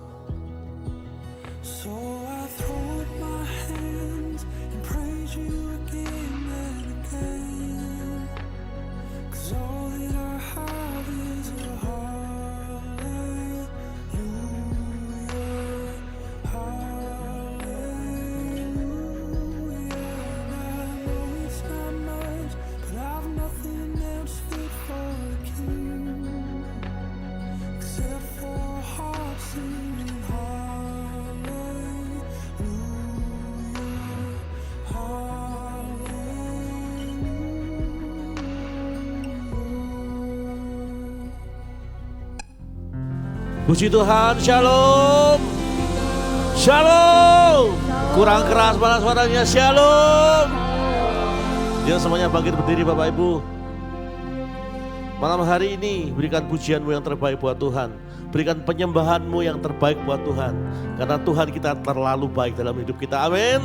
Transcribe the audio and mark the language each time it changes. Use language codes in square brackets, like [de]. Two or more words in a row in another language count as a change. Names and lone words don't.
[en] So I throw up my hands and praise you again and again, 'cause all that I have is a hallelujah, hallelujah. And I know it's not much, but I've nothing else fit for a king except for a heart singing hallelujah, hallelujah. [id] Puji Tuhan, shalom. Shalom. Kurang keras mana suaranya, shalom. Jangan semuanya bangkit berdiri Bapak Ibu. Malam hari ini berikan pujianmu yang terbaik buat Tuhan. Berikan penyembahanmu yang terbaik buat Tuhan. Karena Tuhan kita terlalu baik dalam hidup kita, amin.